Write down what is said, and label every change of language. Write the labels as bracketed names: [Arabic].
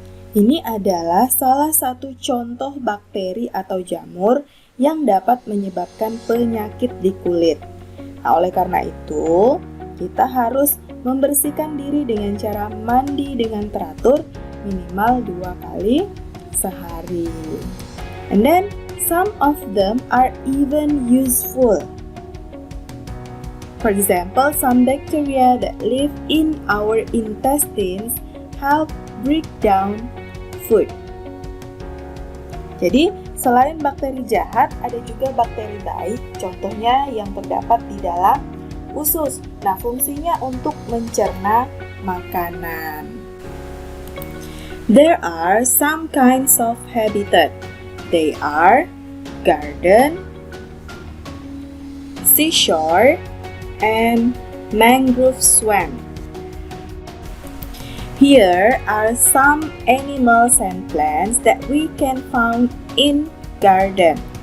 [Indonesian] Ini adalah salah satu contoh bakteri atau jamur yang dapat menyebabkan penyakit di kulit. Nah, oleh karena itu, kita harus membersihkan diri dengan cara mandi dengan teratur minimal 2 kali sehari. [English] And then, some of them are even useful. For example, some bacteria that live in our intestines help break down food. [Indonesian] Jadi, selain bakteri jahat, ada juga bakteri baik, contohnya yang terdapat di dalam usus. Nah, fungsinya untuk mencerna makanan. [English] There are some kinds of habitat. They are garden, seashore, and mangrove swamp. Here are some animals and plants that we can find in garden.